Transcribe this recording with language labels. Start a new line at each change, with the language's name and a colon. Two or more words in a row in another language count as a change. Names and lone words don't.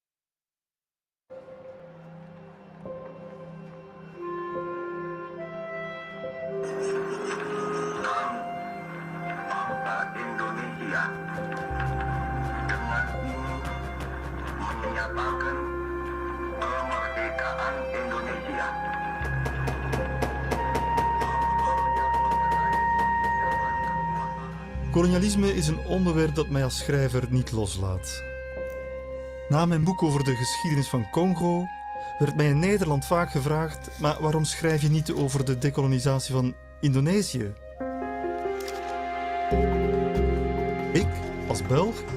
Indonesian: Bangsa Indonesia dengan ini menyatakan kemerdekaan Indonesia.
Dutch: Kolonialisme is een onderwerp dat mij als schrijver niet loslaat. Na mijn boek over de geschiedenis van Congo werd mij in Nederland vaak gevraagd: maar waarom schrijf je niet over de dekolonisatie van Indonesië? Ik, als Belg?